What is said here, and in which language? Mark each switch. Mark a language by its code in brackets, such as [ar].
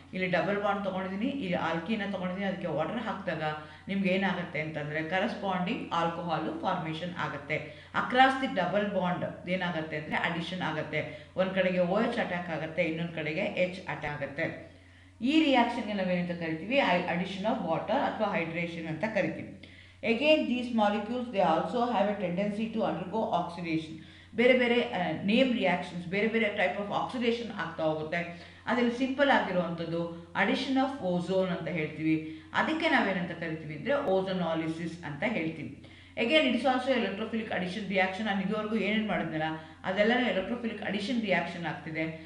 [kn] ಇಲ್ಲಿ double bond ತೊಗೊಂಡಿದ್ದೀನಿ, ಇಲ್ಲಿ ಆಲ್ಕೀನ ತೊಗೊಂಡಿದ್ದೀನಿ, ಅದಕ್ಕೆ ವಾಟರ್ ಹಾಕಿದಾಗ ನಿಮ್ಗೆ ಏನಾಗುತ್ತೆ ಅಂತಂದರೆ ಕರೆಸ್ಪಾಂಡಿಂಗ್ ಆಲ್ಕೋಹಾಲು ಫಾರ್ಮೇಷನ್ ಆಗುತ್ತೆ. [en] across the double bond [kn] ಏನಾಗುತ್ತೆ ಅಂದರೆ ಅಡಿಷನ್ ಆಗುತ್ತೆ. ಒಂದು ಕಡೆಗೆ OH ಅಟ್ಯಾಕ್ ಆಗುತ್ತೆ, ಇನ್ನೊಂದು ಕಡೆಗೆ H ಅಟ್ಯಾಕ್ ಆಗುತ್ತೆ. ಈ ರಿಯಾಕ್ಷನ್ಗೆ ನಾವೇನಂತ ಕರಿತೀವಿ ಅಡಿಷನ್ ಆಫ್ ವಾಟರ್ ಅಥವಾ ಹೈಡ್ರೇಷನ್ ಅಂತ ಕರಿತೀವಿ. [en] Again, these molecules they also have a tendency to undergo oxidation. [kn] ಬೇರೆ ಬೇರೆ ನೇಮ್ ರಿಯಾಕ್ಷನ್ಸ್, ಬೇರೆ ಬೇರೆ ಟೈಪ್ ಆಫ್ ಆಕ್ಸಿಡೇಷನ್ ಆಗ್ತಾ ಹೋಗುತ್ತೆ. ಅದರಲ್ಲಿ ಸಿಂಪಲ್ ಆಗಿರುವಂಥದ್ದು ಅಡಿಷನ್ ಆಫ್ ಓಝೋನ್ ಅಂತ ಹೇಳ್ತೀವಿ. ಅದಕ್ಕೆ ನಾವೇನಂತ ಕರಿತೀವಿ ಅಂದರೆ ಓಝೋನಾಲಿಸಿಸ್ ಅಂತ ಹೇಳ್ತೀವಿ. [en] Again it's also electrophilic addition reaction. [kn] ನಾನು ಇದುವರೆಗೂ ಏನೇನು ಮಾಡಿದ್ನಲ್ಲ ಅದೆಲ್ಲನೂ ಎಲೆಕ್ಟ್ರೋಫಿಲಿಕ್ ಅಡಿಷನ್ ರಿಯಾಕ್ಷನ್ ಆಗ್ತಿದೆ.